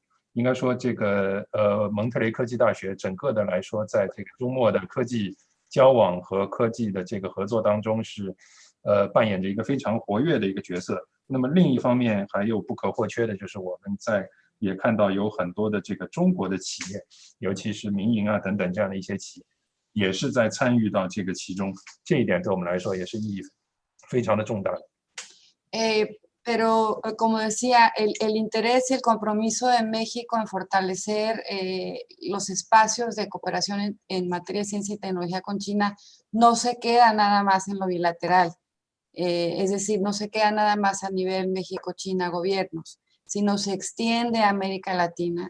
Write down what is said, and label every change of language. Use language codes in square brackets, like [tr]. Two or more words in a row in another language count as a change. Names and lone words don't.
[zh] 应该说这个蒙特雷科技大学整个的来说，在这个周末的科技交往和科技的这个合作当中是扮演着一个非常活跃的一个角色。那么另一方面还有不可或缺的就是我们也看到有很多的这个中国的企业，尤其是民营啊等等这样的一些企业，也是在参与到这个其中，这一点对我们来说也是意义非常的重大的。 [es] Pero como decía, el interés y el compromiso de México en fortalecer los espacios de cooperación en materia de ciencia y tecnología con China no se queda nada más en lo bilateral. Es decir, no se queda nada más a nivel México-China gobiernos, sino se extiende a América Latina.